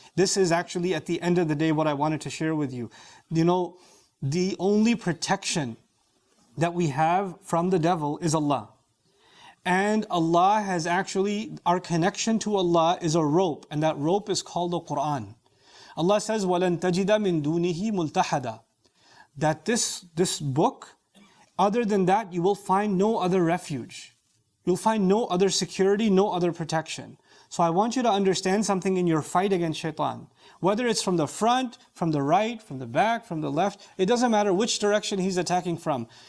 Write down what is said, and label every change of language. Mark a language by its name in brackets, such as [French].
[English] This is actually at the end of the day what I wanted to share with you. You know, the only protection that we have from the devil is Allah. And Allah has actually, our connection to Allah is a rope, and that rope is called the Quran. Allah says, [Arabic] وَلَن تَجِدَ مِن دُونِهِ مُلْتَحَدًا. [English] That this book, other than that, you will find no other refuge. You'll find no other security, no other protection. So I want you to understand something in your fight against shaitan. Whether it's from the front, from the right, from the back, from the left, it doesn't matter which direction he's attacking from.